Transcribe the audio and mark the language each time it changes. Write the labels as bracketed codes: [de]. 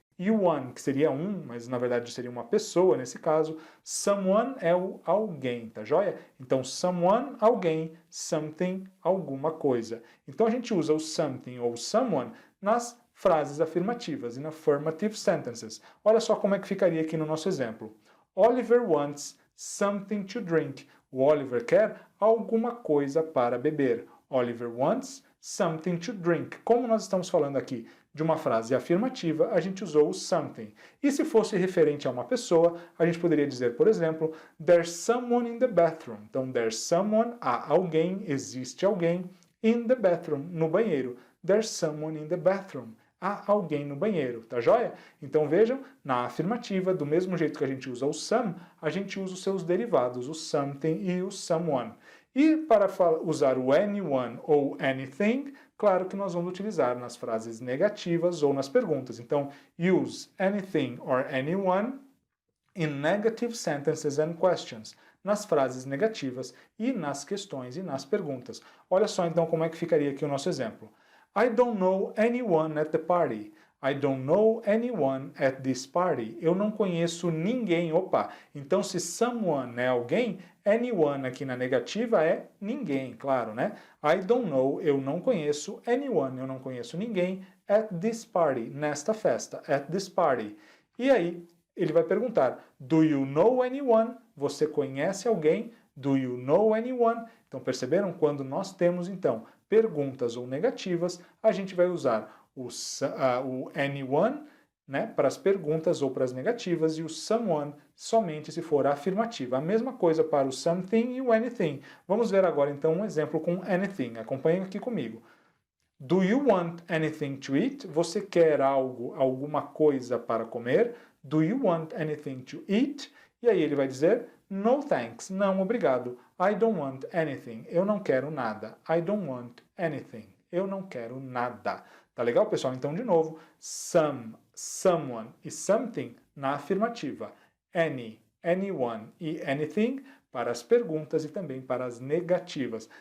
[pt] E o one, que seria um, mas na verdade seria uma pessoa nesse caso. Someone é o alguém, tá joia? Então someone, alguém, something, alguma coisa. Então a gente usa o something ou someone nas frases afirmativas, [en] in affirmative sentences. [pt] Olha só como é que ficaria aqui no nosso exemplo. [en] Oliver wants something to drink. [pt] O Oliver quer alguma coisa para beber. [en] Oliver wants something to drink. [pt] Como nós estamos falando aqui de uma frase afirmativa, a gente usou o something. E se fosse referente a uma pessoa, a gente poderia dizer, por exemplo, [en] there's someone in the bathroom. [pt] Então, [en] there's someone, [pt] há alguém, existe alguém, [en] in the bathroom, [pt] no banheiro. [en] There's someone in the bathroom. [pt] Há alguém no banheiro, tá joia? Então vejam, na afirmativa, do mesmo jeito que a gente usa o some, a gente usa os seus derivados, o something e o someone. E para usar o anyone ou anything, claro que nós vamos utilizar nas frases negativas ou nas perguntas. [en] Então, use anything or anyone in negative sentences and questions. [pt] Nas frases negativas e nas questões e nas perguntas. Olha só então como é que ficaria aqui o nosso exemplo. [en] I don't know anyone at the party. I don't know anyone at this party. [pt] Eu não conheço ninguém. Opa! Então, se someone é alguém, anyone aqui na negativa é ninguém, claro, né? [en] I don't know, [pt] eu não conheço, [en] anyone, [pt] eu não conheço ninguém, [en] at this party, [pt] nesta festa, [en] at this party. [pt] E aí, ele vai perguntar, [en] do you know anyone? [pt] Você conhece alguém? [en] Do you know anyone? [pt] Então, perceberam? Quando nós temos, então, perguntas ou negativas, a gente vai usar o anyone, né, para as perguntas ou para as negativas, e o someone somente se for afirmativa. A mesma coisa para o something e o anything. Vamos ver agora, então, um exemplo com anything. Acompanhem aqui comigo. [en] Do you want anything to eat? [pt] Você quer algo, alguma coisa para comer? [en] Do you want anything to eat? [pt] E aí ele vai dizer, [en] no thanks, [pt] não obrigado. [en] I don't want anything, [pt] eu não quero nada. [en] I don't want anything, [pt] eu não quero nada. Tá legal, pessoal? Então, de novo, some, someone e something na afirmativa, any, anyone e anything para as perguntas e também para as negativas.